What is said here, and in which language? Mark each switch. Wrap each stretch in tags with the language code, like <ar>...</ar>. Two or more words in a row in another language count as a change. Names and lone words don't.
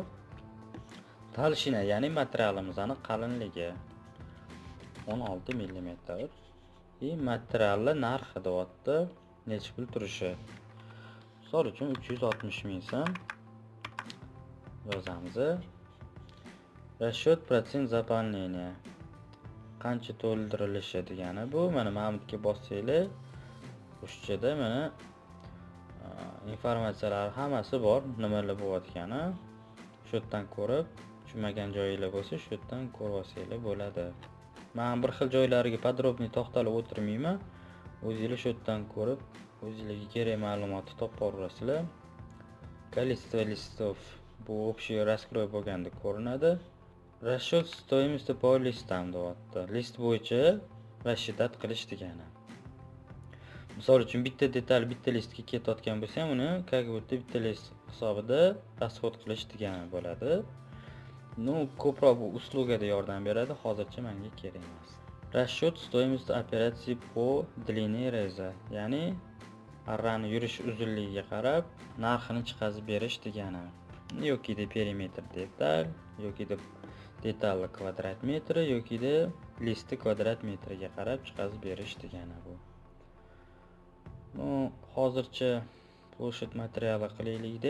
<uz>Talshina, ya'ni materialimizning qalinligi 16 mm. И materiallar narxi deyapti, necha pul turishi. Misol uchun 360 ming so'm yozamiz.</uz> <ru>Расчет процент заполнения.</ru> <uz>Qancha to'ldirilishi degani bu. Mana Mahmudga bossanglar, o'shchada mana informatsiyalar hammasi bor, nimalar bo'layotgani. Shu yerdan ko'rib, tushunmagan joyinglar bo'lsa, shu yerdan ko'rib olsanglar bo'ladi. Men bir xil joylariga podrobniy to'xtalib o'tirmayman. O'zingizlar shu yerdan ko'rib, o'zingizlarga kerak ma'lumotni topib olasizlar.</uz> <ru>Количество листов</ru> <uz>bu</uz> <ru>общий раскрой</ru> <uz>bo'lganda ko'rinadi.</uz> <ru>Расчет стоимости по листам deyapti.</ru> <uz>List bo'yicha расчет qilish degani. Misol uchun bitta detal bitta listga ketayotgan bo'lsa ham uni</uz> <ru>как будто</ru> <uz>bitta list hisobida расход qilish degani bo'ladi. Ko'proq bu uslugada yordam beradi, hozircha menga kerak emas.</uz> <ru>Расчет стоимости операции по длине реза,</ru> <uz>ya'ni arrani yurish uzunligiga qarab narxini chiqazib berish degani. Yoki perimetr detal, yoki detal kvadrat metri, yoki listi kvadrat metriga qarab chiqazib berish degani bu. Hozircha ploshet materiali qilaylik-da.</uz>